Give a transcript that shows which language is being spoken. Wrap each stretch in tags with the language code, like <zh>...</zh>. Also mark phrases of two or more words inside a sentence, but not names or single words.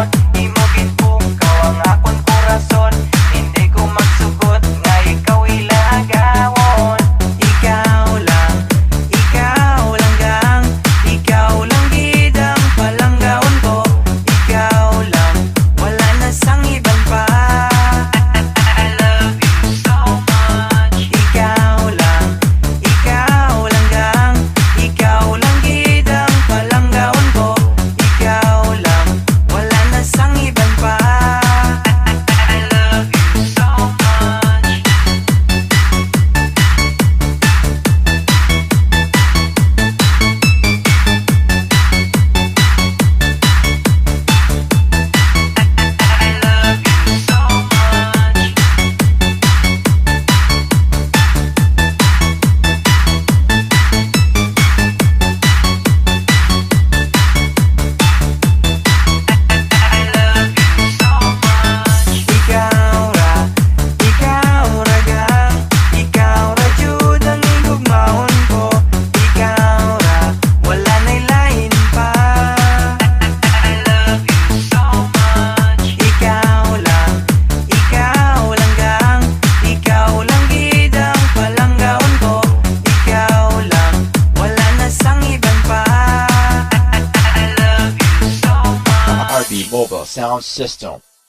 <hil>Imo ginpukaw ang akong korason. Hindi ko magsugot nga ikaw ilagawon. Ikaw lang gang. Ikaw lang gid ang palanggaon ko. Ikaw lang, wala na sang iban pa.</hil> <en>I love you so much.</en> <hil>Ikaw lang gang. Ikaw lang gid ang palanggaon ko. Ikaw lang, wala na sang iban pa.</hil> <en>I love you so much. I love you so much. I love you so much.</en> <ceb>Ikaw raga, ikaw Jud ang igugmaon ko. Ikaw ra, wala na'y lain pa.</ceb> <en>I love you so much.</en> <hil>Ikaw lang gang. Ikaw lang gid ang palanggaon ko. Ikaw lang, wala na sang iban pa.</hil> <en>I love you so much. RB Mobile Sound System.</en>